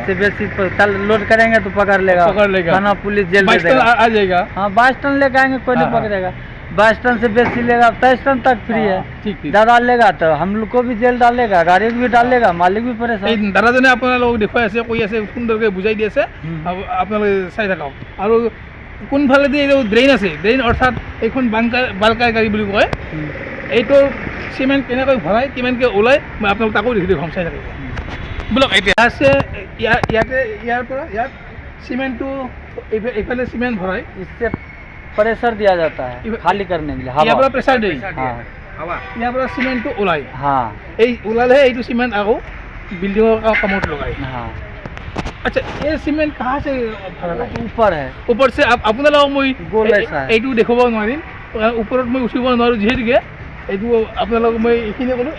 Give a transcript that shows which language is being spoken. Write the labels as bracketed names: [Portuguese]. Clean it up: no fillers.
[Hindi] इससे बेसी चल लोड करेंगे तो पकड़ लेगा, थाना पुलिस जेल दे देगा, आ जाएगा। हाँ, 22 टन लेकर आएंगे कोई नहीं पकड़ेगा। 22 टन से बेसी लेगा 23 टन तक फ्री है। ज़्यादा लेगा तो हम लोग को भी जेल डालेगा, गाड़ी को भी डालेगा, मालिक भी परेशान। [Assamese] দাদাজনে আপোনালোকক দেখুৱাই আছে, কৈ আছে, সুন্দৰকৈ বুজাই দি আছে। আপোনালোকে চাই থাকক। আৰু কোনফালেদি এই ড্ৰেইন আছে, ড্ৰেইন অৰ্থাৎ এইখন বাল্কাৰ গাড়ী বুলি কয়। এইটো চিমেণ্ট কেনেকৈ ভৰাই কিমানকৈ ওলায় মই আপোনালোক তাকো দেখুৱাম, চাই থাকিব। বোলক এতিয়া আছে ইয়াৰ পৰা ইয়াত চিমেণ্টটো এইফালে চিমেণ্ট ভৰাই, [Hindi] इससे प्रेशर दिया जाता है खाली करने के लिए। [Assamese] ইয়াৰ পৰা প্ৰেছাৰ দিয়ে, [Hindi] हाँ, [Assamese] ইয়াৰ পৰা চিমেণ্টটো ওলায়। [Hindi] हाँ, [Assamese] এই ওলালেহে এইটো চিমেণ্ট আকৌ বিল্ডিঙৰ কামত লগায়। [Hindi] हाँ। अच्छा, ये सीमेंट कहाँ से भरा है? ऊपर है, ऊपर से। [Assamese] আপোনালোকক মই [Hindi] গোল ऐसा है। [Assamese] এইটো দেখুৱাব নোৱাৰিম, ওপৰত মই উঠিব নোৱাৰোঁ যিহেতুকে। এইটো আপোনালোকক মই এইখিনি ক'লোঁ।